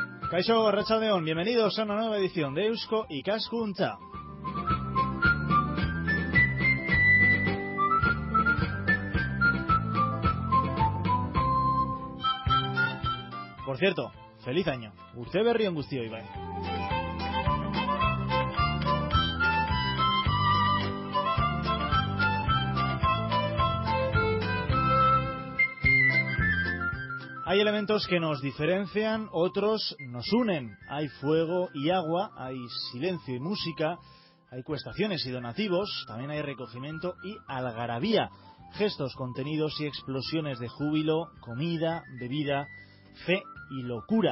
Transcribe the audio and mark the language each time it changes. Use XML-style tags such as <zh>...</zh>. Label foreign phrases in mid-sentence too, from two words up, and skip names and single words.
<eu>Kaixo, Arratsaldeon,</eu> <es>bienvenidos a una nueva edición de Eusko Ikaskuntza. Por cierto, feliz año.</es> <eu>Urte berri on guztioi bai.</eu> <es>Hay elementos que nos diferencian, otros nos unen. Hay fuego y agua, hay silencio y música, hay cuestaciones y donativos, también hay recogimiento y algarabía, gestos, contenidos y explosiones de júbilo, comida, bebida, fe y locura.</es>